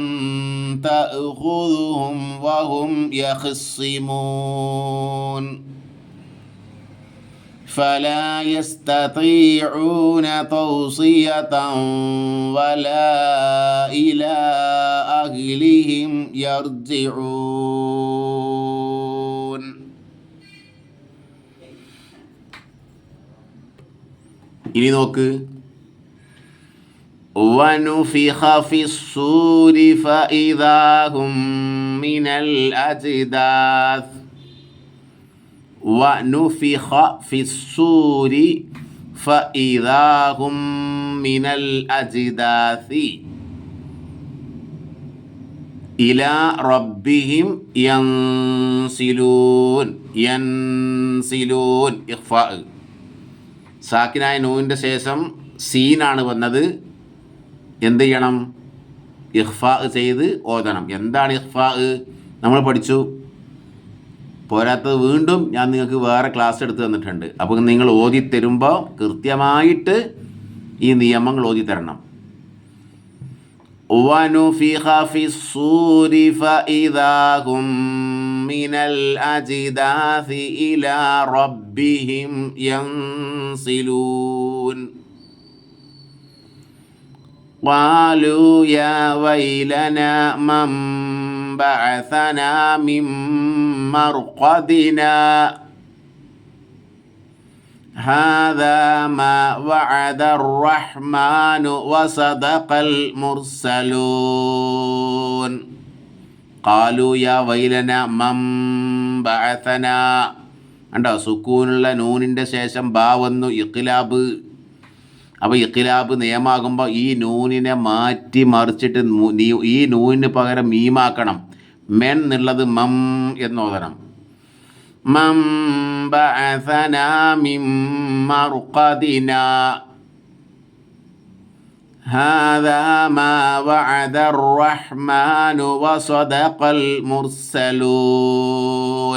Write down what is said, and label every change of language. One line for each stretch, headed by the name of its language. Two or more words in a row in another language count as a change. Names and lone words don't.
Arabic: تأخذهم وهم يخصمون فلا يستطيعون توصية ولا إلى أهلهم يرجعون.
Malayalam: ഇനി നോക്ക്.
Arabic: ونفخ في الصور فإذا هم من الأجداث ونفخ في الصور فإذا هم من الأجداث إلى ربهم ينسلون ഇഖ്ഫാ.
Malayalam: സാക്കിനായ നൂനിൻ്റെ ശേഷം സീനാണ് വന്നത്. എന്ത് ചെയ്യണം? ഇഖ്ഫാ ചെയ്ത് ഓതണം. എന്താണ് ഇഖ്ഫാ? നമ്മൾ പഠിച്ചു. പോരാത്തത് വീണ്ടും ഞാൻ നിങ്ങൾക്ക് വേറെ ക്ലാസ് എടുത്ത് തന്നിട്ടുണ്ട്. അപ്പോൾ നിങ്ങൾ ഓതി തരുമ്പോൾ കൃത്യമായിട്ട് ഈ നിയമങ്ങൾ ഓതി തരണം.
Arabic: وَنُفِخَ فِي الصُّورِ فَإِذَا هُم مِّنَ الْأَجْدَاثِ إِلَى رَبِّهِمْ يَنسِلُونَ قالوا يا ويلنا من بعثنا من مرقدنا هذا ما وعد الرحمن وصدق المرسلون قالوا يا ويلنا من بعثنا.
Malayalam: കണ്ടോ, സുക്കൂനുള്ള നൂനിൻ്റെ ശേഷം ബാ വന്നു, ഇഖ്ലാബ്. അപ്പോൾ ഇഖ്ലാബ് നിയമാകുമ്പോൾ ഈ നൂനിനെ മാറ്റി മറിച്ചിട്ട് ഈ നൂനിന് പകരം മീമാക്കണം. മെൻ എന്നുള്ളത് മം എന്നോതണം.
Arabic: من بعثنا من مرقدنا هذا ما وعد الرحمن وصدق المرسلون.